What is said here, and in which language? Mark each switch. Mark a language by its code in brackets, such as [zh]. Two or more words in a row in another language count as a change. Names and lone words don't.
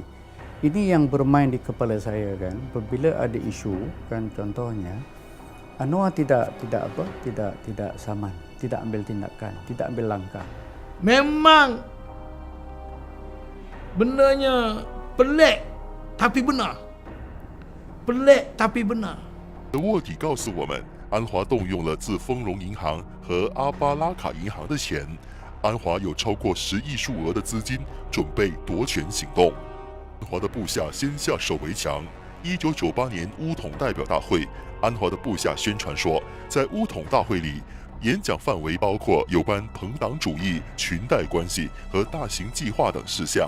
[ms] Ini yang bermain di kepala saya kan. Apabila ada isu kan, contohnya Anwar tidak saman, tidak ambil tindakan, tidak ambil langkah. Memang bendanya pelik tapi benar. Pelik tapi benar. [zh] 卧底告诉我们，安华动用了自丰荣银行和阿巴拉卡银行的钱，安华有超过10亿数额的资金，准备夺权行动。安华的部下先下手为强。1998年巫统代表大会，安华的部下宣传说，在巫统大会里，演讲范围包括有关朋党主义、裙带关系和大型计划等事项。